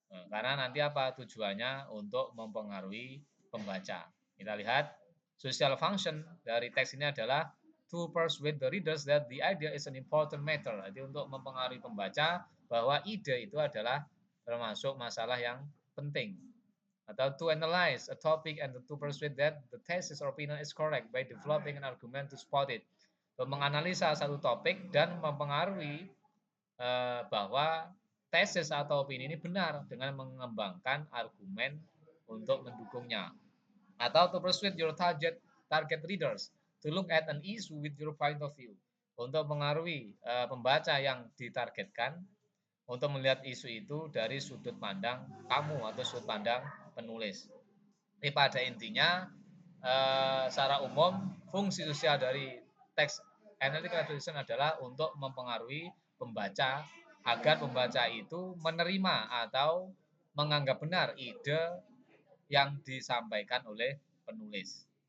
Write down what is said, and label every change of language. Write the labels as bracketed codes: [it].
[id] Karena nanti apa tujuannya untuk mempengaruhi pembaca. Kita lihat social function dari teks ini adalah [en] to persuade the readers that the idea is an important matter. [id] Jadi untuk mempengaruhi pembaca bahwa ide itu adalah termasuk masalah yang penting. [en] Atau to analyze a topic and to persuade that the thesis or opinion is correct by developing an argument to support it. [id] Menganalisa satu topik dan mempengaruhi bahwa tesis atau opini ini benar dengan mengembangkan argumen untuk mendukungnya. [en] Atau to persuade your target readers to look at an issue with your point of view. [id] Untuk mengaruhi pembaca yang ditargetkan untuk melihat isu itu dari sudut pandang kamu atau sudut pandang penulis. Jadi pada intinya secara umum fungsi sosial dari teks analytical exposition adalah untuk mempengaruhi pembaca agar pembaca itu menerima atau menganggap benar ide yang disampaikan oleh penulis.